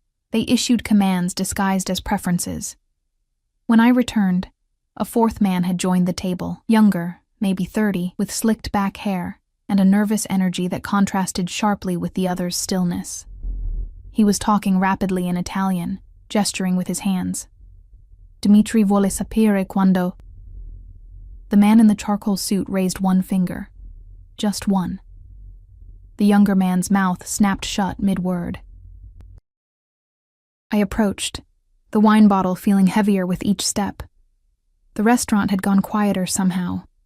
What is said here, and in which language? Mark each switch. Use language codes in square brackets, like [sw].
[en] They issued commands disguised as preferences. When I returned, a 4th man had joined the table, younger, maybe 30, with slicked back hair and a nervous energy that contrasted sharply with the other's stillness. He was talking rapidly in Italian, gesturing with his hands. [it] "Dimitri vuole sapere quando..." [en] The man in the charcoal suit raised one finger. Just one. The younger man's mouth snapped shut mid-word. I approached, the wine bottle feeling heavier with each step. The restaurant had gone quieter somehow.